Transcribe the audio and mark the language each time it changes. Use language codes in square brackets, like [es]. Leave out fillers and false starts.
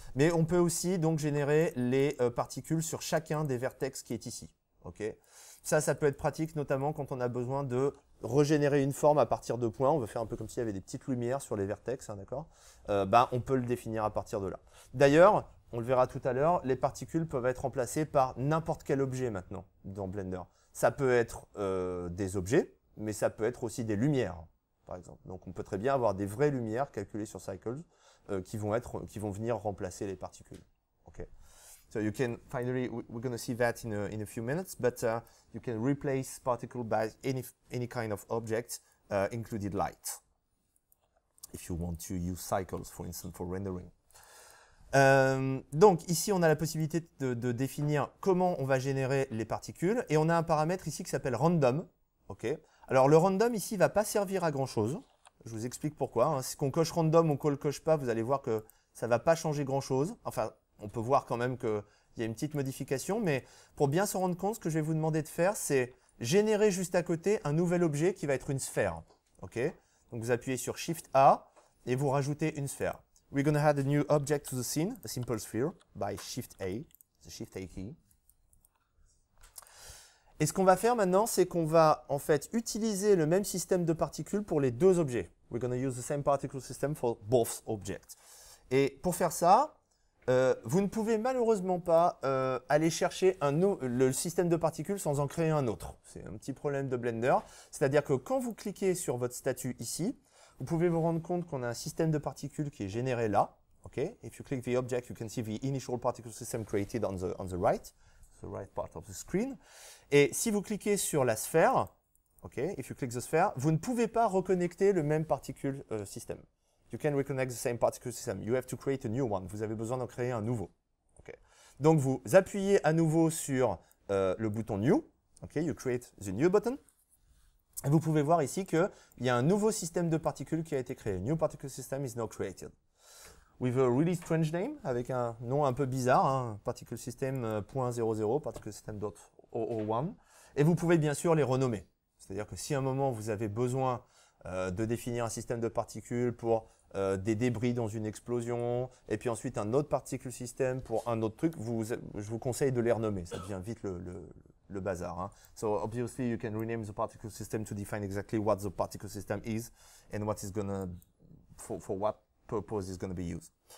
[fr] Mais on peut aussi donc générer les particules sur chacun des vertex qui est ici. Okay. Ça peut être pratique notamment quand on a besoin de régénérer une forme à partir de points. On veut faire un peu comme s'il y avait des petites lumières sur les vertex, hein, d'accord? On peut le définir à partir de là. D'ailleurs, on le verra tout à l'heure, les particules peuvent être remplacées par n'importe quel objet maintenant dans Blender. Ça peut être des objets, mais ça peut être aussi des lumières, par exemple. Donc on peut très bien avoir des vraies lumières calculées sur Cycles qui vont venir remplacer les particules. Okay. [en] So you can finally, we're going to see that in a few minutes, but you can replace particle by any kind of object, included light, if you want to use cycles, for instance, for rendering. [fr] Donc ici, on a la possibilité de définir comment on va générer les particules, et on a un paramètre ici qui s'appelle random. Okay. Alors le random ici ne va pas servir à grand chose. Je vous explique pourquoi. Hein. Si on coche random ou qu'on ne le coche pas, vous allez voir que ça ne va pas changer grand chose. Enfin, on peut voir quand même qu'il y a une petite modification, mais pour bien se rendre compte, ce que je vais vous demander de faire, c'est générer juste à côté un nouvel objet qui va être une sphère. Okay. Donc vous appuyez sur Shift A et vous rajoutez une sphère. [en] We're going to add a new object to the scene, a simple sphere, by Shift A, the Shift A key. [fr] Et ce qu'on va faire maintenant, c'est qu'on va en fait utiliser le même système de particules pour les deux objets. [en] We're going to use the same particle system for both objects. [fr] Et pour faire ça, vous ne pouvez malheureusement pas aller chercher le système de particules sans en créer un autre. C'est un petit problème de Blender. C'est-à-dire que quand vous cliquez sur votre statut ici, vous pouvez vous rendre compte qu'on a un système de particules qui est généré là. [en] Okay, if you click the object, you can see the initial particle system created on the right part of the screen. [fr] Et si vous cliquez sur la sphère, [en] okay, if you click the sphere, [fr] vous ne pouvez pas reconnecter le même particle system. [en] You can reconnect the same particle system. You have to create a new one. [fr] Vous avez besoin d'en créer un nouveau. Okay. Donc vous appuyez à nouveau sur le bouton New. [en] Okay, you create the new button. [fr] Et vous pouvez voir ici qu'il y a un nouveau système de particules qui a été créé. [en] New particle system is now created. With a really strange name, [fr] avec un nom un peu bizarre, hein, particle system .00, particle system .001. Et vous pouvez bien sûr les renommer. C'est-à-dire que si à un moment vous avez besoin de définir un système de particules pour des débris dans une explosion, et puis ensuite un autre particle system pour un autre truc, je vous conseille de les renommer. Ça devient vite le bazar. Hein. [en] So obviously you can rename the particle system to define exactly what the particle system is and what is gonna for what purpose is going to be used.